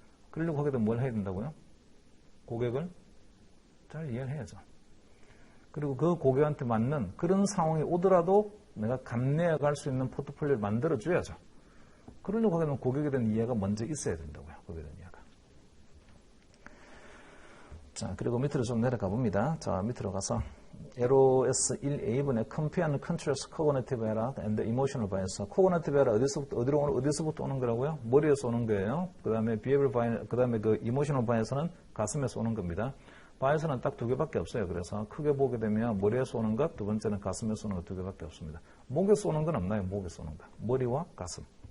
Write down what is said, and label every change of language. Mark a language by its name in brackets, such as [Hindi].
[Korean] 그러려고 하게 되면 뭘 해야 된다고요? 고객을 잘 이해를 해야죠. 그리고 그 고객한테 맞는 그런 상황이 오더라도 내가 감내해 갈 수 있는 포트폴리오를 만들어 줘야죠. 그러려고 하게 되면 고객에 대한 이해가 먼저 있어야 된다고요. 고객에 대한 이해가. 자, 그리고 밑으로 좀 내려가 봅니다. 자, 밑으로 가서 [English] LOS 1A분의 Compare and Contrast Cognitive Error and Emotional Bias. [Korean] Cognitive Error 어디서부터 오는 거라고요? 머리에서 오는 거예요. 그 다음에 Behavioral Bias, 그 다음에 그 Emotional Bias는 가슴에서 오는 겁니다. 바이어스는 딱 두 개밖에 없어요. 그래서 크게 보게 되면 머리에서 오는 것, 두 번째는 가슴에서 오는 것 두 개밖에 없습니다. 목에서 오는 건 없나요? 목에서 오는 것. 머리와 가슴.